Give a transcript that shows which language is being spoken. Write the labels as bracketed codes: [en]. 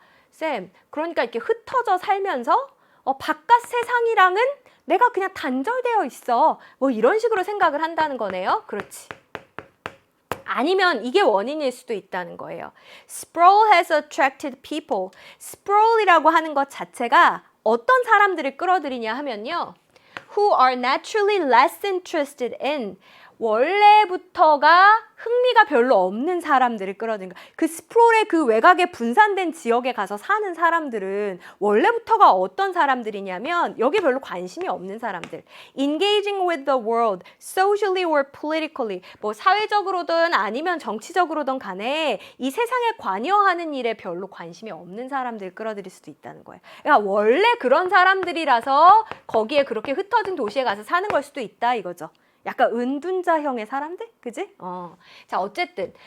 [ko] 쌤, 그러니까 이렇게 흩어져 살면서 바깥 세상이랑은 내가 그냥 단절되어 있어. 뭐 이런 식으로 생각을 한다는 거네요. 그렇지. 아니면 이게 원인일 수도 있다는 거예요. [en] Sprawl has attracted people. [ko] Sprawl이라고 하는 것 자체가 어떤 사람들을 끌어들이냐 하면요. [en] Who are naturally less interested in. [ko] 원래부터가 흥미가 별로 없는 사람들을 끌어들인 거야. 그 스프롤의 그 외곽에 분산된 지역에 가서 사는 사람들은 원래부터가 어떤 사람들이냐면 여기 별로 관심이 없는 사람들. [en] Engaging with the world, socially or politically. [ko] 뭐 사회적으로든 아니면 정치적으로든 간에 이 세상에 관여하는 일에 별로 관심이 없는 사람들을 끌어들일 수도 있다는 거예요. 그러니까 원래 그런 사람들이라서 거기에 그렇게 흩어진 도시에 가서 사는 걸 수도 있다 이거죠. 약간 은둔자형의 사람들? 그지? 자, 어쨌든.